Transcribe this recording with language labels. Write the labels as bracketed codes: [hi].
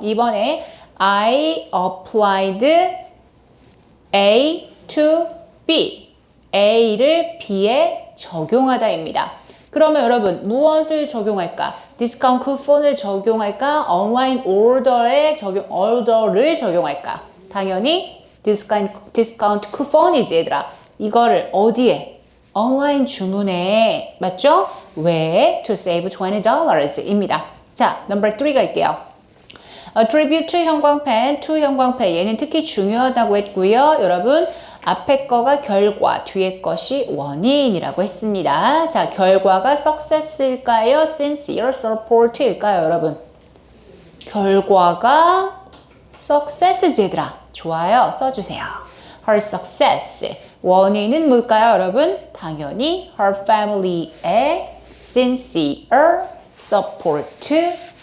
[ko] 2번에 [en] I applied A to B. [ko] A를 B에 적용하다입니다. 그러면 여러분 무엇을 적용할까? 디스카운트 쿠폰을 적용할까? 온라인 오더를 적용할까? 당연히 디스카운트 쿠폰이지 얘들아. 이거를 어디에? 온라인 주문에 맞죠? 왜? [en] To save $20 [ko] 입니다. 자, 넘버 3 갈게요. attribute 형광펜, to 형광펜 얘는 특히 중요하다고 했고요. 여러분 앞에 거가 결과, 뒤에 것이 원인이라고 했습니다. 자, 결과가 success일까요? sincere support일까요, 여러분? 결과가 success지 얘들아. 좋아요. 써주세요. her success. 원인은 뭘까요, 여러분? 당연히 her family의 sincere support입니다.